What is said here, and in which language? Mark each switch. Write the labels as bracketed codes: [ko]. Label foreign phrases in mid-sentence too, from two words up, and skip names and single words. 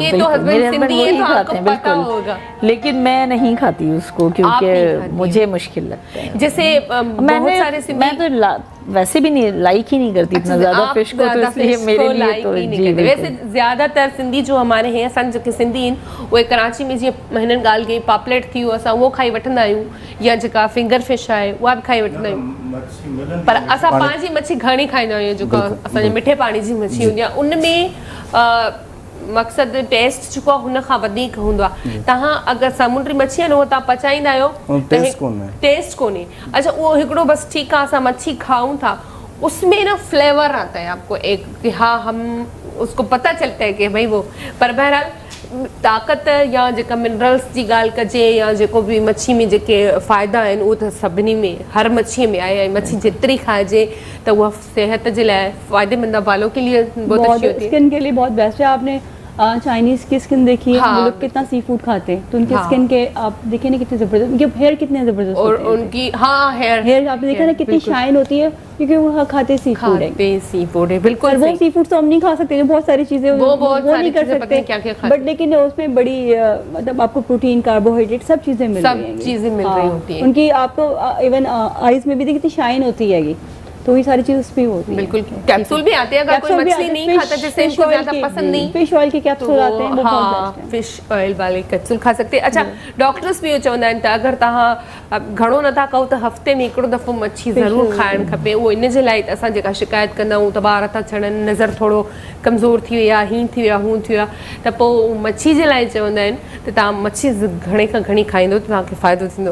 [hi] आपके तो बिल्कुल। husband मेरे हस्बैंड सिंधी हैं, वही तो खाते आपको हैं, पता बिल्कुल। होगा। लेकिन मैं नहीं खाती उसको, आप नहीं क्योंकि खाती मुझे मुश्किल लगता है। जैसे बहुत सारे सिंधी मैं तो वैसे भी नहीं लाइक ही नहीं करती इतना अच्छा, ज्यादा आप फिश को, तो ज़्यादा इसलिए fish मेरे को लिए like तो ही नहीं जी करते। बिल्कुल। वैसे ज़्यादातर सिंधी जो हमारे हैं, [sd] असां जेके सिंधी आहिनि उहे कराची में जीअं महिननि ॻाल्हि कई पापलेट थी वियो, असां उहो खाई वठंदा आहियूं, या जेका [en] finger fish [sd] आहे उहा बि खाई वठंदा आहियूं, पर असां पंहिंजी मच्छी घणी खाईंदा आहियूं, जेका असांजे मिठे पाणी जी मच्छी हूंदी आहे, उनमें मक़सदु टेस्ट जेको आहे हुन खां वधीक हूंदो आहे। तव्हां अगरि समुंडी मच्छी आहे न, उहो तव्हां पचाईंदा आहियो टेस्ट कोन्हे। टेस्ट कोन्हे। अच्छा, वो हिकिड़ो बस ठीक है, असां मच्छी खाऊं था, [hi] उसमें ना फ्लेवर आता है आपको एक कि हाँ हम उसको पता चलता है कि भाई वो, [sd] पर बहरहाल ताक़त या जेका मिनरल्स जी ॻाल्हि कजे या जेको बि मच्छी में जेके फ़ाइदा आहिनि उहो त सभिनी में, हर मच्छीअ में आहे। मच्छी जेतिरी खाइजे त उहा सेहत जे लाइ फ़ायदेमंद है, [hi] बालों के लिए बहुत अच्छी होती है। स्किन के लिए बहुत बेस्ट है। आपने चाइनीज की स्किन देखी है, हाँ। वो लोग कितना [en] sea food [hi] खाते हैं, तो उनके हाँ। स्किन के आप देखें ना कितने जबरदस्त, उनके हेयर कितने जबरदस्त और होते हैं। उनकी हाँ हेयर आपने देखा ना कितनी शाइन होती है, क्योंकि वो खाते [en] sea food [hi] है। खाते [en] sea food [hi] है, और बिल्कुल वो सही। [en] sea food [hi] तो हम नहीं खा सकते, जो बहुत सारी चीजें वो बहुत सारी नहीं कर चीज़ें पता सकते, नहीं क्या-क्या खाते बट लेकिन उसमें बड़ी मतलब आपको प्रोटीन, कार्बोहाइड्रेट सब चीजें मिल सब रही हैं। चीज़ें मिल रही होती हैं। उनकी आपको [en] even eyes [hi] में भी देखिए कितनी शाइन होती है, तो ये सारी चीज उस पे होती है। बिल्कुल, कैप्सूल भी आते हैं, अगर कोई कैप्सूल भी मछली आते हैं, नहीं खाता, जैसे फिश इनको ऑयल ज्यादा के, पसंद नहीं, [en] fish oil [hi] के कैप्सूल आते हैं, वो बहुत हाँ बेस्ट है। [en] fish oil [hi] वाले कैप्सूल खा सकते हैं। [sd] अच्छा, डॉक्टर्स भी इहो चवंदा आहिनि त अगरि तव्हां घणो नथा कयो त हफ़्ते में हिकिड़ो दफ़ो मच्छी ज़रूरु खाइणु खपे। उहो इन जे लाइ त असां जेका शिकायत कंदा आहियूं त ॿार था छॾनि, नज़र थोरो कमज़ोर थी वई आहे, हीअं थी वियो आहे, हूअं थी वियो आहे, त पोइ मच्छी जे लाइ चवंदा आहिनि त तव्हां मच्छी घणे खां घणी खाईंदो त तव्हांखे फ़ाइदो थींदो।